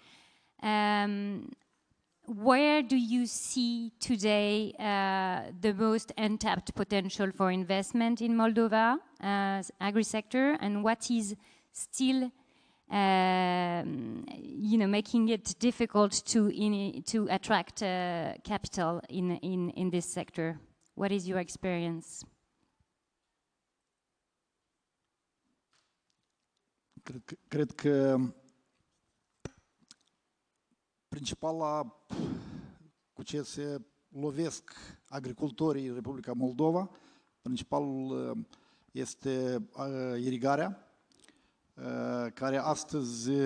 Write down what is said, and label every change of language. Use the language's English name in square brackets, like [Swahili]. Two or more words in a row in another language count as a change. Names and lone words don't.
[English] Where do you see today the most untapped potential for investment in Moldova agri-sector, and what is still making it difficult to attract capital in this sector? What is your experience? [Romanian] Cred că principala cu ce se lovesc agricultorii în Republica Moldova, principalul este irigarea, care astăzi